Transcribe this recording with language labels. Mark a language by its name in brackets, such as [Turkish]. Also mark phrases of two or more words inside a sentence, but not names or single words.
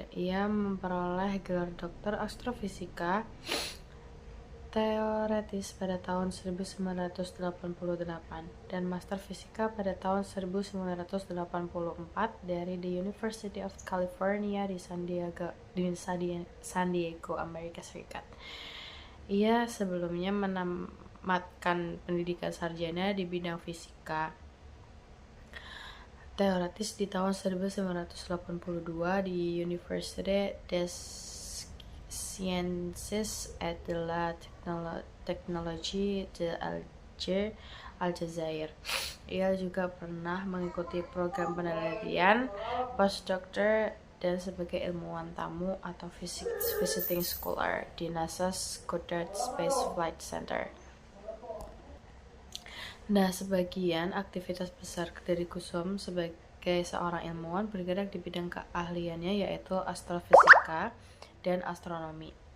[Indonesian] Ia memperoleh gelar doktor astrofisika teoretis pada tahun 1988 dan master fisika pada tahun 1984 dari The University of California di San Diego, Amerika Serikat. Ia sebelumnya menamatkan pendidikan sarjana di bidang fisika teoretis di tahun 1982 di Université des Sciences et de la Technologie de Aljazair. Ia juga pernah mengikuti program penelitian postdoctor dan sebagai ilmuwan tamu atau [English] visiting scholar [Indonesian] di NASA's Goddard Space Flight Center. Nah, sebagian aktivitas besar dari Kusum sebagai seorang ilmuwan bergerak di bidang keahliannya, yaitu astrofisika dan astronomi.